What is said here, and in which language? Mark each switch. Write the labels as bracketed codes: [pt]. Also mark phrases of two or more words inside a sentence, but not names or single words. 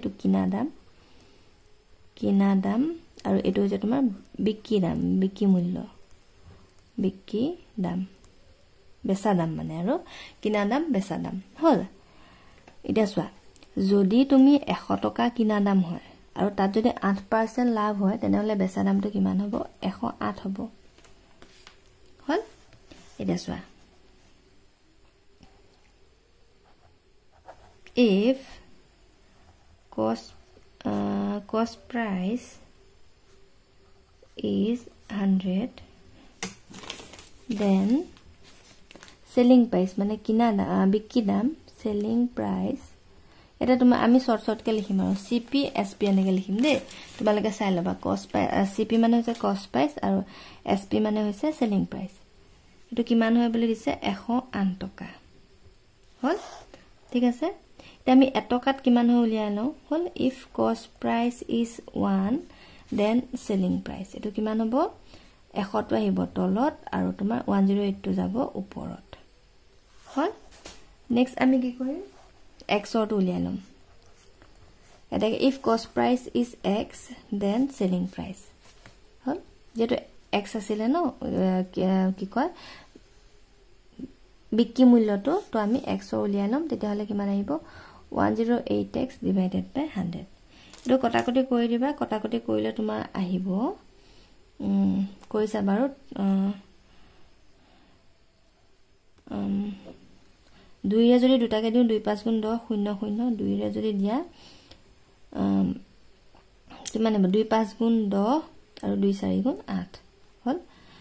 [as] এটো কিনা দাম আৰু এটো হৈছে তোমাৰ বিক্ৰী মূল্য বিক্ৰী দাম বেচা দাম মানে, আৰু কিনা দাম বেচা দাম হল। এতিয়া চোৱা যদি তুমি 100 টকা কিনা দাম হয় আৰু তাত যদি 8% লাভ হয় তেনেহলে বেচা দামটো কিমান হ'ব, 108 হ'ব হল। এতিয়া চোৱা [en] if cost price is 100 then selling price [as] মানে কিনা বিক্ৰী দাম [en] selling price [as] এটা তোমাৰ আমি শৰ্ট কে লিখিম আৰু CP SP এনেকে লিখিম দে। তোমালকে চাই লবা [en] cost price CP [as] মানে হৈছে [en] cost price [as] আৰু SP মানে হৈছে [en] selling price। [as] এটো কিমান হয় বুলি দিছে 108 টকা হল। ঠিক আছে। এতিয়া আমি এটকাত কিমান হয় উলিয়াই লও হল। [en] if cost price is 1 then selling price [as] এটো কিমান হ'ব, 100 টো আহিব তলত আৰু তোমাৰ 108 টো যাব ওপৰত হল। নেক্সট আমি কি কৰিম, x টো উলিয়াই লম। এটা [en] if cost price is x then selling price [as] হল। যেটো x আছিল ন কি কয় বিক্ৰী মূল্যটো, তো আমি x উলিয়াই লম। তেতিয়া হলে কিমান আহিব [en] 108x divided by 100। [as] এটো কটাকটি কৰি দিবা, কটাকটি কৰিলে তোমাৰ আহিব কৈছা বাৰু 2 ৰে যদি দুটাকে দিও 2 5 গুণ 10 0 0 2 ৰে যদি দিয়া কিমান হ'ব 2 5 গুণ 10 আৰু 2 4 গুণ 8 হল।